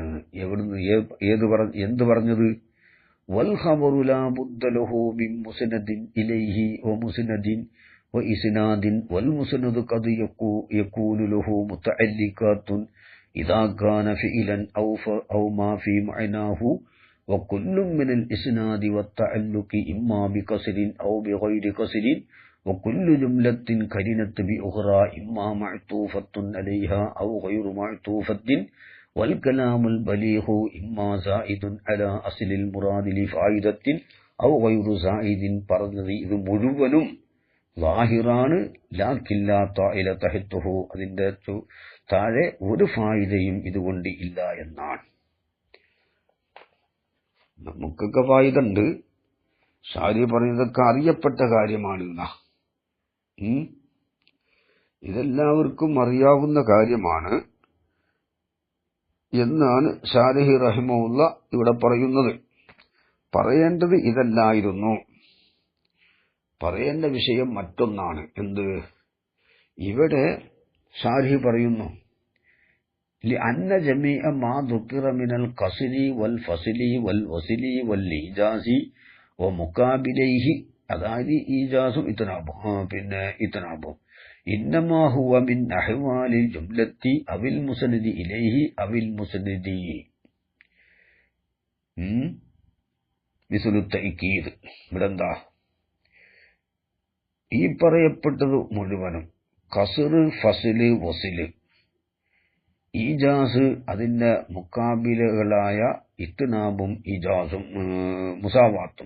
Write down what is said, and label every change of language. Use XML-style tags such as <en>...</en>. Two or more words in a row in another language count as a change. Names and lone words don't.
<ml>എന്ത് പറഞ്ഞത്?</ml> <ar>والخبر لا بد له من مسند إليه ومسند وإسناد وال والمسند قد يكون له متعلقات إذا كان فعلا أو ما في معناه وكل من الإسناد والتعلق إما بكسر أو بغير كسر وكل جملة كرنت بأخرى إما معطوفة عليها أو غير معطوفة والكلام البليغ إما زائد على أصل المراد لفائدة أو غير زائد.</ar> <ml>പറഞ്ഞത് ഇത് മുഴുവനും ലാഹിറാണ്.</ml> <ar>لكن لا طائل تحته,</ar> <ml>അതിന്റെ താഴെ ഒരു ഫായിദയും ഇതുകൊണ്ട് ഇല്ല എന്നാണ്. നമുക്കൊക്കെ ഫായിദുണ്ട്. ഷാരി പറയുന്നതൊക്കെ അറിയപ്പെട്ട കാര്യമാണ്. ഇതെല്ലാവർക്കും അറിയാവുന്ന കാര്യമാണ് എന്നാണ് ഷാരിഹി റഹിമഹുല്ല ഇവിടെ പറയുന്നത്. പറയേണ്ടത് ഇതല്ലായിരുന്നു. പറയേണ്ട വിഷയം മറ്റൊന്നാണ്. എന്ത്? ഇവിടെ ഷാരിഹി പറയുന്നു,</ml> <ar>لأن جميع ما ذكر من القصر والفصل والوصل والإيجاز ومقابليه,</ar> <ml>അതായത് ഈജാസും ഇത്നാബും</ml> <ar>إنما هو من أحوال الجملة أو المسند إليه أو المسند مثل تأكيد.</ar> <ml>ഇവിടെന്താ ഈ പറയപ്പെട്ടത് മുഴുവനും ഖസ്ർ, ഫസ്ല്, വസ്ല്, ഈജാസ്, അതിന്റെ മുക്കാബിലകളായ ഇത്നാബും ഈജാസും മുസാവാത്തും.</ml>